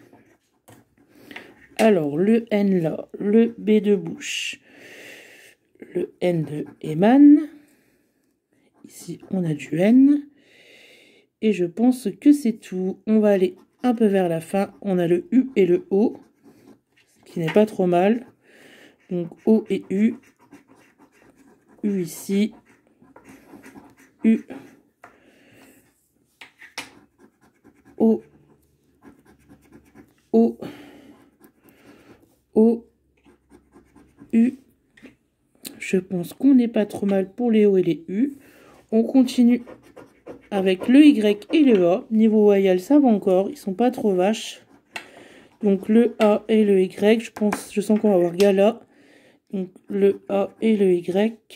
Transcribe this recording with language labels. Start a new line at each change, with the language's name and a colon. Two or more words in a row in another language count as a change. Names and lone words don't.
French: Alors, le N là, le B de bouche, le N de Eman. Ici, on a du N. Et je pense que c'est tout. On va aller un peu vers la fin. On a le U et le O, qui n'est pas trop mal. Donc, O et U. U ici. U. O. O. O. U. Je pense qu'on n'est pas trop mal pour les O et les U. On continue avec le Y et le A. Niveau voyelle, ça va encore. Ils sont pas trop vaches. Donc le A et le Y. Je sens qu'on va avoir gala. Donc le A et le Y.